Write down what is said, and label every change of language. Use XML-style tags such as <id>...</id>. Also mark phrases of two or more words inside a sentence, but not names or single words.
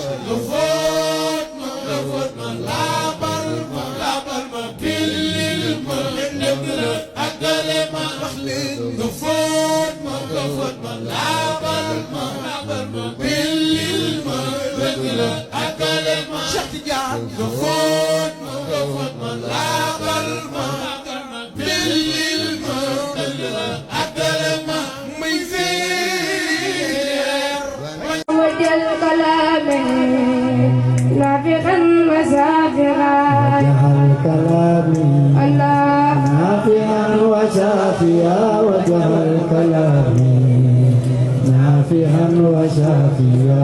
<wo>nga fóot ma laabal ma billil ma dëgg la àggale ma wax leen nga fóot ma laabal ma billil ma dëgg la àggale ma Cheikh Tidiane nga fóot ma laabal ma billil ma dëgg la àggale ma may feer</wo> <ar>وجل كلامه نافعا وسافرا وجعل كلامي الله نافعا وشافيا وجعل كلامي نافعا وشافيا</ar>